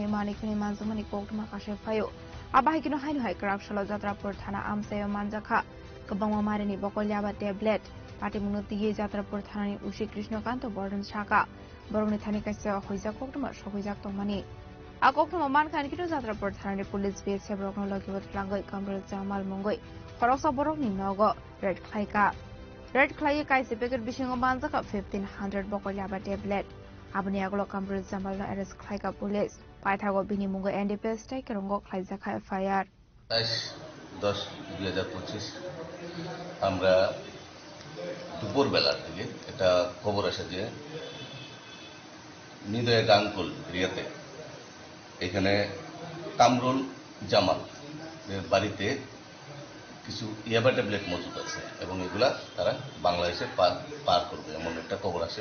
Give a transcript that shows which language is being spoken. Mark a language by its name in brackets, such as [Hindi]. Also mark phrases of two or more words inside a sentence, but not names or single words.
[Kok Borok] manikuni manzumani koktuma kashe fayo abahi kino hainu hai krak shalo jatrapur thana amsayo manjakha kabang marini bokolyaba tablet pati munuti ye jatrapur thanani ushi krishnakanto bordon shaka borongni thani kaise hoija koktuma shohoijak tongmani akokno man khan kino jatrapur thanani police base brokno logiwat langai kamrul jamal mungoi खरकसा बरकनि नगो रेड क्लाइ काइसे पेकेट बिसिङो मानजाका 1500 बकलियाबा टेबलेट आबनि आगलो कामरुल जामालनो एरेस्ट खाइका पुलिस पाइथागो बिनि मुंगो एनडीपीएस टाइकेरंगो खाइजाखा एफआईआर [Bangla] 22/10/2025 আমরা দুপুরবেলার দিকে একটা খবর আসে যে নিদয়া গাঙ্গুল এরিয়াতে এখানে কামরুল জামাল বাড়িতে কিছু ইয়াবা ট্যাবলেট মজুদ আছে এবং এগুলা তারা বাংলাদেশে পার করবে এমন একটা খবর আসে।